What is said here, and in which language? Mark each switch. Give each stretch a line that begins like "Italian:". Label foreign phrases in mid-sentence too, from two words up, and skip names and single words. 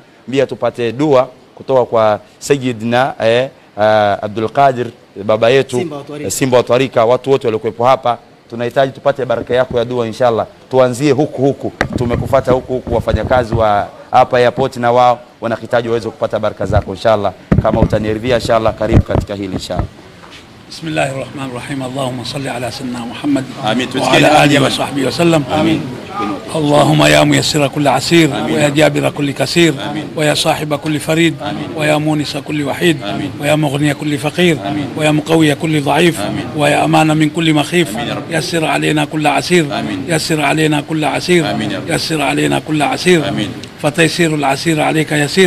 Swahili: Mbia tupate dua kutoka kwa Sayyidina Abdul Qadir, baba yetu Simba wa Twarika. Watu wote waliokuwepo hapa tunahitaji tupate baraka yako ya dua inshallah. Tuanzie huku tumekufuata huku wafanyakazi wa hapa airport, na wao wanahitaji waweze kupata baraka zako inshallah. Kama utaniridhia inshallah, karibu katika hili inshallah.
Arabic: بسم الله الرحمن الرحيم اللهم صل على سيدنا محمد وعلى آله وصحبه وسلم. Amin. اللهم يا ميسر كل عسير ويا جابر كل كسير ويا صاحب كل فريد ويا مونس كل وحيد ويا مغني كل فقير ويا مقوي كل ضعيف ويا أمان من كل مخيف يسر علينا كل عسير يسر علينا كل عسير يسر علينا كل عسير فتيسير العسير عليك يسير.